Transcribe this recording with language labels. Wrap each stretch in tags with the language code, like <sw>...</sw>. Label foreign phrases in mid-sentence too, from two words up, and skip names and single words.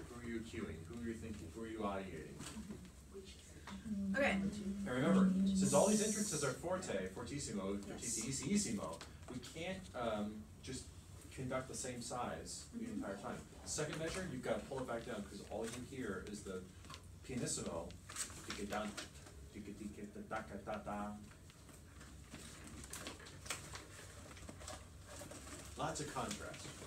<en>Who are you cueing? Who are you thinking? Who are you audiating? Okay. And remember, since all these entrances are fortissimo, fortissimo, we can't just conduct the same size the entire time. Second measure, you've got to pull it back down because all you hear is the pianissimo, tika-dan, tika-tika-da-da-da-da. Lots of contrast.</en>